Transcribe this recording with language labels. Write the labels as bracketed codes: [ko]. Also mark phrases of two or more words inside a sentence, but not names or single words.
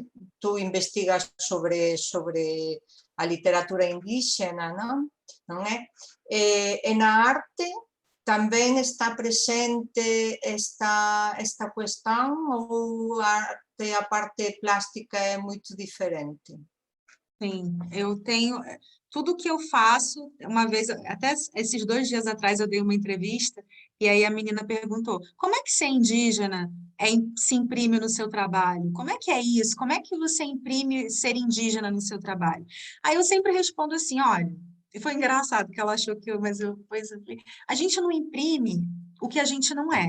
[gl] Tú investigas sobre a literatura indígena, non é? E na arte tamén está presente esta cuestión ou a parte plástica é moito diferente? [pt] Sim, eu tenho... Tudo que eu faço, uma vez, até esses 2 dias atrás eu dei uma entrevista, e aí a menina perguntou, como é que ser indígena se imprime no seu trabalho? Como é que é isso? Como é que você imprime ser indígena no seu trabalho? Aí eu sempre respondo assim, olha, e foi engraçado que ela achou que a gente não imprime o que a gente não é.